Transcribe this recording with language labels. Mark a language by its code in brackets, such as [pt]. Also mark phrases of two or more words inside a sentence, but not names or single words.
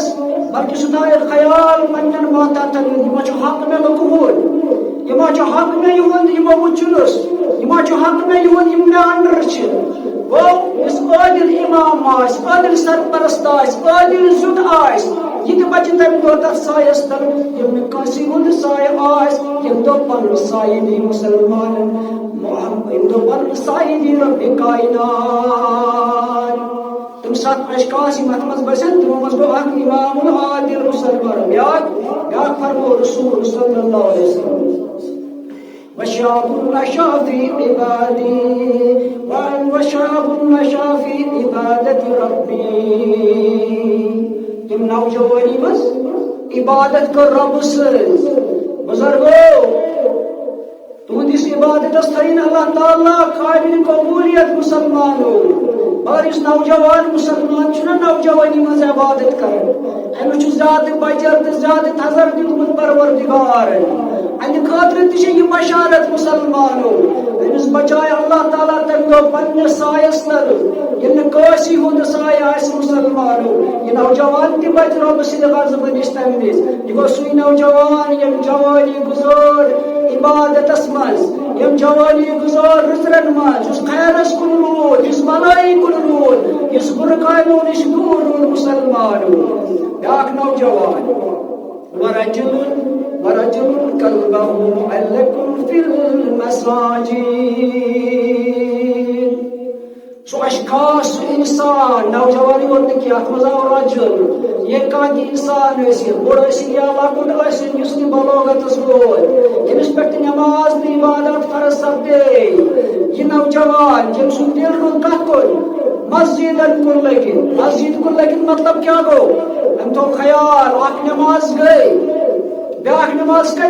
[ks] بلکہ سُہ تھایہِ خیال پننٮ۪ن ماتحتن یِمو چھُ حق مےٚ لوٚگمُت یِمو چھُ حق مےٚ یِہُنٛد یِمو وٕچھُنس یِمو چھُ حق مےٚ یِہُنٛد یِم مےٚ انڈر چھِ گوٚو یُس عٲدل امام آسہِ عٲدل سرپرست آسہِ عٲدل زیُٹھ آسہِ یہِ تہِ بچہِ تمہِ دۄہ تتھ سایس تل ییٚمہِ نہٕ کٲنٛسہِ ہُنٛد سایہِ آسہِ ییٚمہِ دۄہ پنُن سایہِ دی مسلمانن ییٚمہِ دۄہ پنُن سایہِ دی رۄبِ کاینات تم 7 اشخاص یِم اتھ منٛز بسن تمو منٛز گوٚو اکھ [ar] امام العادل [ks] مسلمان بیاکھ فرموو رسول [ar] صلی اللہ علیہ وسلم وشاب نشا في عبادي وشاب نشا في عبادة ربي [ks] تم نوجوانی منٛز عبادت کٔر رۄبہٕ سٕنٛز بزرگو تُہنٛدِس عبادتس تھٲیِن [ar] اللہ تعالیٰ [ks] قابل قبولیت مسلمانو مگر یُس نوجوان مسلمان چھُنہ نوجوانی منٛز عبادت کران أمِس چھُ زیادٕ بجر تہٕ زیادٕ تھزر دیُتمُت پروردگارن اَمہِ خٲطرٕ تہِ چھِ یہِ بشارت مسلمانو أمِس بچایہِ [ar] اللہ تعالیٰ [ks] تمہِ دۄہ پننِس سایس تل ییٚلہِ نہٕ کٲنٛسہِ ہُنٛد سایہِ آسہِ مسلمانو یہِ نوجوان تہِ بچہِ رۄبہٕ سٕنٛدِ غضبہٕ نِش تمہِ وِزِ یہِ گوٚو سُے نوجوان ییٚمۍ جوانی گُزٲر عبادتس منٛز ییٚمۍ جوانی گُزٲر رٕژرن منٛز یُس خیرس کُن روٗد یُس بلٲیی کُن روٗد یُس بُرٕ کامیو نِش دوٗر روٗد مسلمانو بیاکھ نوجوان [ar] ورجل قلبه معلق في [ks] المساجد سُہ اشخاص سُہ انسان نوجوانی ووت نہٕ کینٛہہ اتھ منٛز آو رجل یہِ کانٛہہ تہِ انسان ٲسِنۍ بوٚڑ ٲسِنۍ یا لۄکُٹ ٲسِنۍ یُس نہٕ بلوغتس ووت ییٚمِس پٮ۪ٹھ تہِ نٮ۪ماز تہٕ عبادت فرض سپدے یہِ نوجوان ییٚمۍ سُنٛد دِل روٗد کتھ کُن مسجدن کُن لٔگِتھ مسجد کُن لٔگِتھ مطلب کیٛاہ گوٚو أمۍ تھوٚو خیال اکھ نٮ۪ماز گٔے بیاکھ نٮ۪ماز کٔژِ